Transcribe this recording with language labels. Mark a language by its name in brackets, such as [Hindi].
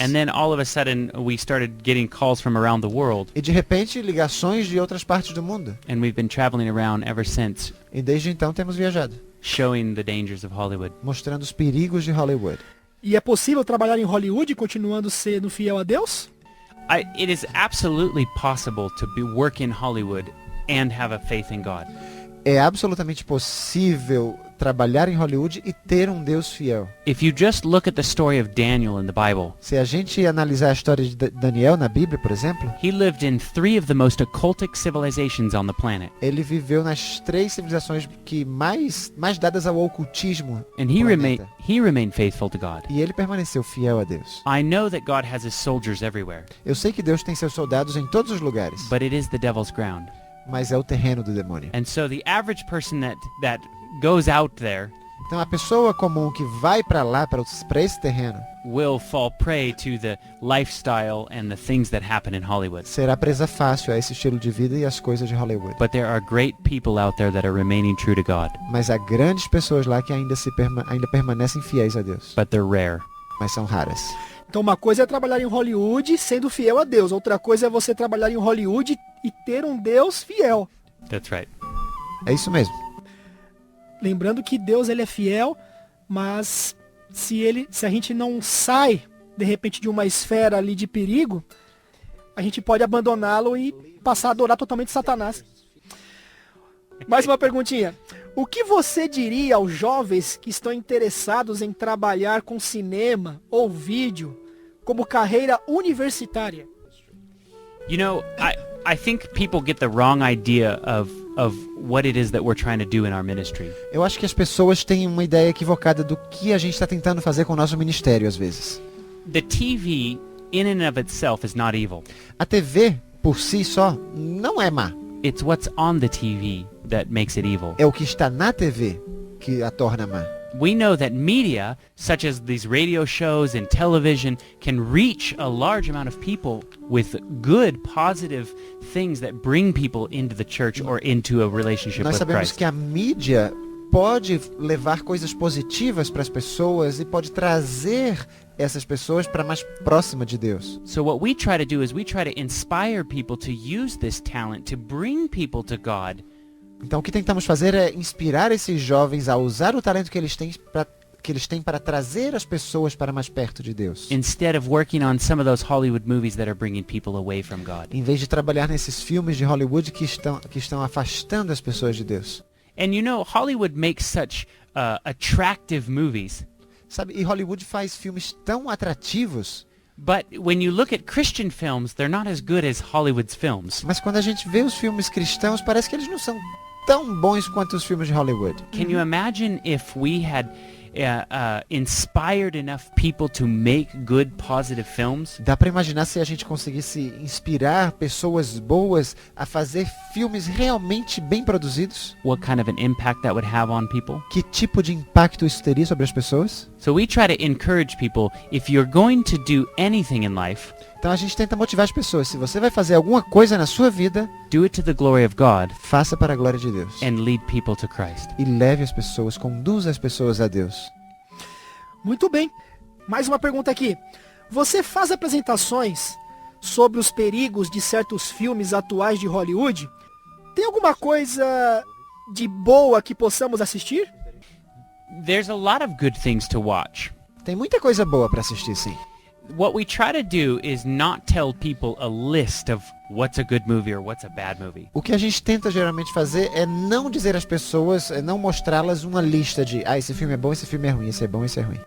[English] And then all of a sudden we started getting calls from around the world, [Portuguese] E de repente ligações de outras partes do mundo. [English] and we've been traveling around ever since, [Portuguese] E desde então temos viajado, [English] showing the dangers of Hollywood. [Portuguese] mostrando os perigos de Hollywood. E é possível trabalhar em Hollywood continuando sendo fiel a Deus? [English] It is absolutely possible to work in Hollywood and have a faith in God. [Portuguese] É absolutamente possível trabalhar em Hollywood e ter um Deus fiel. [English] If you just look at the story of Daniel in the Bible, [Portuguese] Se a gente analisar a história de Daniel na Bíblia, por exemplo, [English] he lived in 3 of the most occultic civilizations on the planet. [Portuguese] ele viveu nas 3 civilizações que mais dadas ao ocultismo [English] And [Portuguese] do [English] he [Portuguese] planeta. [English] remained faithful to God. [Portuguese] E ele permaneceu fiel a Deus. [English] I know that God has his soldiers everywhere, [Portuguese] Eu sei que Deus tem seus soldados em todos os lugares, [English] but it is the devil's ground. [Portuguese] mas é o terreno do demônio. [English] And so the average person that goes out there [Portuguese] Então a pessoa comum que vai para lá, para esse terreno, [English] will fall prey to the lifestyle and the things that happen in Hollywood. [Portuguese] será presa fácil a esse estilo de vida e às coisas de Hollywood. [English] But there are great people out there that are remaining true to God, [Portuguese] Mas há grandes pessoas lá que ainda permanecem fiéis a Deus, [English] but they're rare. [Portuguese] mas são raras. Então uma coisa é trabalhar em Hollywood sendo fiel a Deus. Outra coisa é você trabalhar em Hollywood e ter um Deus fiel. [English] That's right. [Portuguese] É isso mesmo. Lembrando que Deus ele é fiel, mas se a gente não sai de repente de uma esfera ali de perigo, a gente pode abandoná-lo e passar a adorar totalmente Satanás. Mais uma perguntinha. O que você diria aos jovens que estão interessados em trabalhar com cinema ou vídeo como carreira universitária? [English] You know, I think people get the wrong idea of what it is that we're trying to do in our ministry. [Portuguese] Eu acho que as pessoas têm uma ideia equivocada do que a gente está tentando fazer com o nosso ministério às vezes. [English] The TV in and of itself is not evil. [Portuguese] A TV, por si só, não é má. [English] It's what's on the TV that makes it evil. [Portuguese] É o que está na TV que a torna má. [English] We know that media, such as these radio shows and television, can reach a large amount of people with good, positive things that bring people into the church or into a relationship [Portuguese] Nós [English] with [Portuguese] sabemos [English] Christ. [Portuguese] que a mídia pode levar coisas positivas para as pessoas e pode trazer essas pessoas para mais próxima de Deus. [English] So what we try to do is we try to inspire people to use this talent to bring people to God. [Portuguese] Então o que tentamos fazer é inspirar esses jovens a usar o talento que eles têm para trazer as pessoas para mais perto de Deus. [English] Instead of working on some of those Hollywood movies that are bringing people away from God. [Portuguese] Em vez de trabalhar nesses filmes de Hollywood que estão afastando as pessoas de Deus. [English] And you know, Hollywood makes such attractive movies. [Portuguese] Sabe, e Hollywood faz filmes tão atrativos, [English] But when you look at Christian films, they're not as good as Hollywood's films. [Portuguese] mas quando a gente vê os filmes cristãos, parece que eles não são tão bons quanto os filmes de Hollywood. [English] Can you imagine if we had inspired enough people to make good, positive films? [Portuguese] Dá pra imaginar se a gente conseguisse inspirar pessoas boas a fazer filmes realmente bem produzidos? [English] What kind of an impact that would have on people? [Portuguese] Que tipo de impacto isso teria sobre as pessoas? [English] So we try to encourage people, if you're going to do anything in life, [Portuguese] Então a gente tenta motivar as pessoas. Se você vai fazer alguma coisa na sua vida, [English] do it to the glory of God [Portuguese] faça para a glória de Deus. [English] and lead people to Christ. [Portuguese] E leve as pessoas, conduza as pessoas a Deus. Muito bem. Mais uma pergunta aqui. Você faz apresentações sobre os perigos de certos filmes atuais de Hollywood? Tem alguma coisa de boa que possamos assistir? [English] There's a lot of good things to watch. [Portuguese] Tem muita coisa boa para assistir, sim. [English] What we try to do is not tell people a list of what's a good movie or what's a bad movie. [Portuguese] O que a gente tenta geralmente fazer é não dizer às pessoas, é não mostrá-las uma lista de esse filme é bom, esse filme é ruim, esse é bom, esse é ruim.